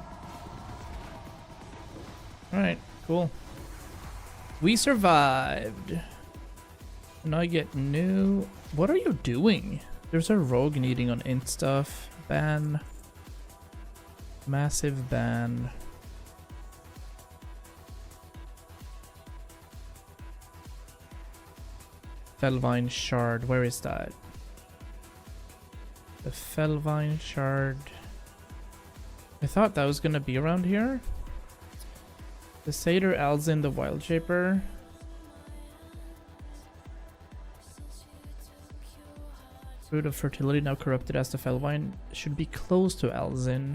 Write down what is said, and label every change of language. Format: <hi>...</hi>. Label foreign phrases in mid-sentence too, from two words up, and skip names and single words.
<en>Alright, cool. We survived. And I get new... What are you doing? There's a rogue needing on int stuff. Ban. Massive ban. Felvine Shard. Where is that? The Felvine Shard. I thought that was gonna be around here. The Satyr Alzin, the Wild Shaper. Fruit of Fertility, now corrupted as the Felvine, should be close to Alzin.</en>